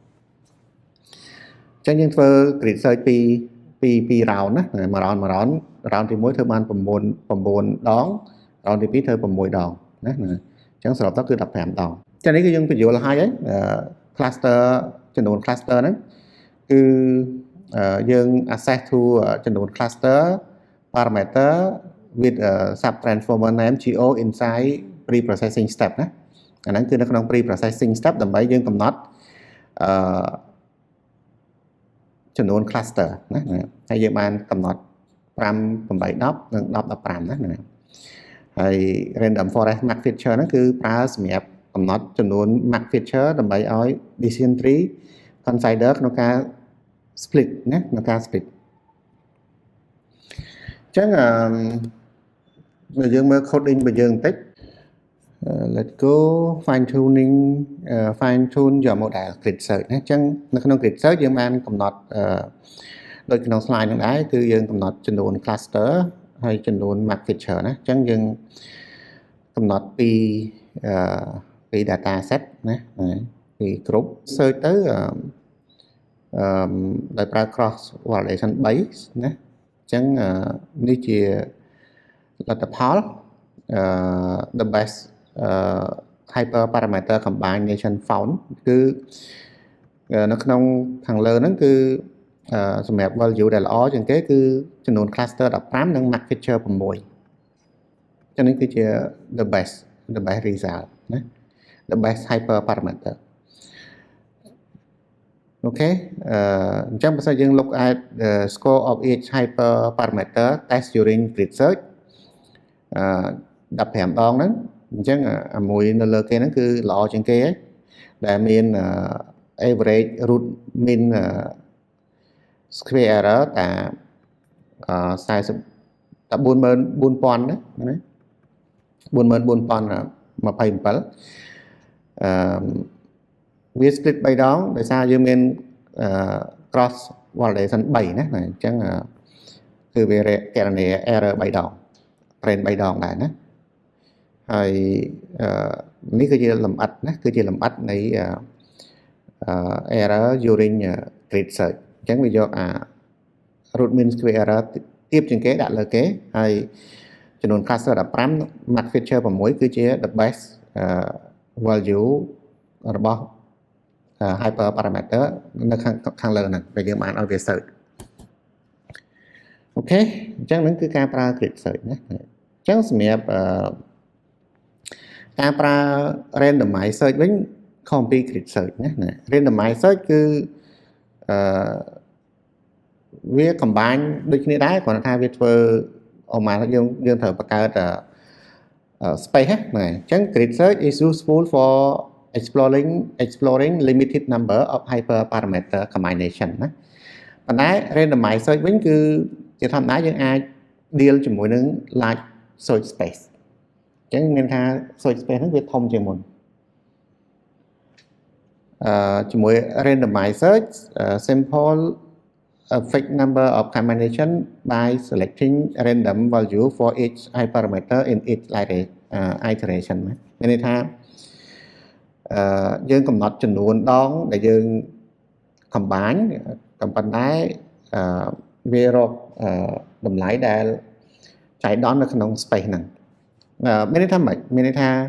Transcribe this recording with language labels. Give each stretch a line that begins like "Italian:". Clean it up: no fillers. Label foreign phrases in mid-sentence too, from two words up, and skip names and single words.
Khmer: អញ្ចឹងយើងធ្វើ
English: grid search
Khmer: ពី round ណាមួយ round ទី1ធ្វើបាន9 ដង round ទី2ធ្វើ6 ដងណាអញ្ចឹងសរុបទៅគឺ15ដងចានេះគឺយើងបញ្យល់ហើយ cluster ចំនួន cluster ហ្នឹងគឺយើង
English: access to
Khmer: ចំនួន
English: cluster parameter with subtransformer name go inside pre-processing step
Khmer: ណាអាហ្នឹងគឺនៅក្នុង
English: pre-processing step
Khmer: ដើម្បីយើងកំណត់ ចំនួន cluster ណាហើយយើងបានកំណត់5 8 10និង10 15ណាហើយ
English: random forest max feature
Khmer: ហ្នឹងគឺប្រើសម្រាប់កំណត់ចំនួន
English: max feature
Khmer: ដើម្បីឲ្យ
English: decision tree consider
Khmer: ក្នុងការ split ណាក្នុងការ split អញ្ចឹង យើងមើល coding របស់យើងបន្តិច
English: let's go fine tune your model grid search
Khmer: ណាអញ្ចឹងនៅក្នុង
English: grid search
Khmer: យើងបានកំណត់ដូចក្នុង slide ហ្នឹងដែរគឺយើងកំណត់ចំនួន cluster ហើយចំនួន
English: max feature
Khmer: ណាអញ្ចឹងយើងកំណត់ពី
English: data set
Khmer: ណាពី
English: group search
Khmer: ទៅ ដោយប្រើ
English: cross validation base
Khmer: ណាអញ្ចឹងនេះជាលទ្ធផល
English: the best hyper parameter combination found
Khmer: គឺនៅក្នុងខាងលើហ្នឹងគឺសម្រាប់ value ដែលល្អជាងគេគឺចំនួន cluster 15និង
English: max feature
Khmer: 6ចឹងនេះគឺជា
English: the best result
Khmer: ណា
English: the best hyper parameter
Khmer: អូខេអញ្ចឹងបើសិនយើង
English: look at the score of each hyper parameter test during grid search
Khmer: 15 ដងហ្នឹងអញ្ចឹងអាមួយនៅលើគេហ្នឹងគឺល្អជាងគេហើយដែលមាន
English: average root mean square error
Khmer: តែ40តែ 44000 ណា 44027វា split 3ដងដោយសារយើងមាន
English: cross validation
Khmer: 3ណាអញ្ចឹងគឺវាគណនា error 3ដង train 3ដងដែរណាហើយនេះគឺជាលម្អិតណាគឺជាលម្អិតនៃ
English: error during grid search
Khmer: អញ្ចឹងវាយកអា
English: root mean square error
Khmer: ទាបជាងគេដាក់លើគេហើយចំនួន cluster 15
English: max feature
Khmer: 6 គឺជា
English: the best value
Khmer: របស់
English: hyper parameter
Khmer: នៅខាងលើហ្នឹងដែលយើងបានឲ្យវា search អូខេអញ្ចឹងហ្នឹងគឺការប្រើ
English: grid search
Khmer: ណាអញ្ចឹងសម្រាប់ការប្រើ
English: randomize search
Khmer: វិញខុសពី
English: grid search
Khmer: ណា
English: randomize search
Khmer: គឺ វាកំបាញ់ដូចគ្នាដែរគ្រាន់តែថាវាធ្វើអមយើងត្រូវបង្កើតspace ហ្នឹងអញ្ចឹង
English: grid search is useful for exploring limited number of hyper parameter combination
Khmer: ណាប៉ុន្តែ
English: randomize search
Khmer: វិញគឺជាធម្មតាយើងអាច deal ជាមួយនឹង
English: large search space
Khmer: អញ្ចឹងមានថា
English: search space
Khmer: ហ្នឹងវាធំជាងមុន ជាមួយ
English: randomize search simple a fixed number of combination by selecting random value for each hyperparameter in each iteration
Khmer: មានន័យថាយើងកំណត់ចំនួនដងដែលយើង combine ក៏ប៉ុន្តែវារកតម្លៃដែលចៃដន្យនៅក្នុង space ហ្នឹងមានន័យថាម៉េចមានន័យថា